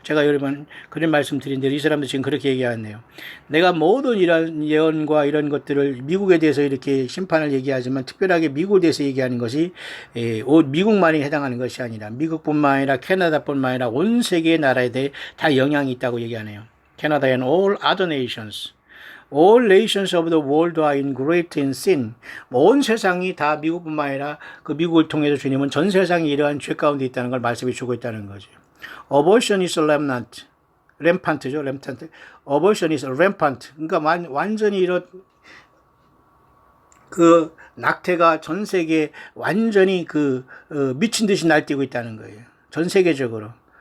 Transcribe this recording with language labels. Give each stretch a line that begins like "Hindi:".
Korean: 제가 여러분 그런 말씀 드린 대로 이 사람도 지금 그렇게 얘기하네요. 내가 모든 이런 예언과 이런 것들을 미국에 대해서 이렇게 심판을 얘기하지만 특별하게 미국에 대해서 얘기하는 것이 미국만이 해당하는 것이 아니라 미국뿐만 아니라 캐나다뿐만 아니라 온 세계의 나라에 대해 다 영향이 있다고 얘기하네요.
English: Canada and all other nations. All nations of the world are ingrained in sin.
Korean: 온 세상이 다 미국뿐만 아니라 그 미국을 통해서 주님은 전 세상이 이러한 죄 가운데 있다는 걸 말씀해 주고 있다는 거죠.
English: Abortion is rampant. 램판트죠. 램판트. Abortion is rampant.
Korean: 그러니까 완전히 이런 그 낙태가 전 세계에 완전히 미친 듯이 날뛰고 있다는 거예요. 전 세계적으로.